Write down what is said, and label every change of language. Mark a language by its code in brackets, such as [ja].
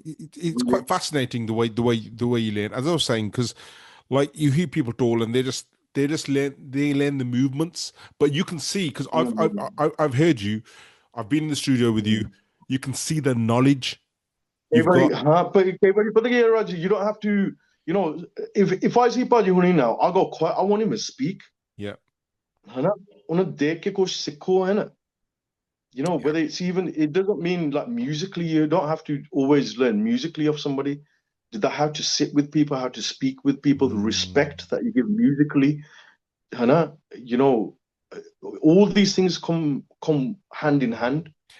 [en] It's quite fascinating the way you learn. As I was saying, because like you hear people talk and they just learn the movements, but you can see because I've heard you, I've been in the studio with you. You can see the knowledge you've Everybody, got. huh? But again, Raj, you don't have to, if I see Paji Huni now, I'll go quiet. I want him to speak. Yeah, [hi] है ना? उन्हें देख के कुछ सीखो है ना? [en] yeah, Whether it doesn't mean like musically, you don't have to always learn musically of somebody. How to sit with people, how to speak with people, the mm. respect that you give musically, [hi] है ना? [en] You know, all these things come hand in hand.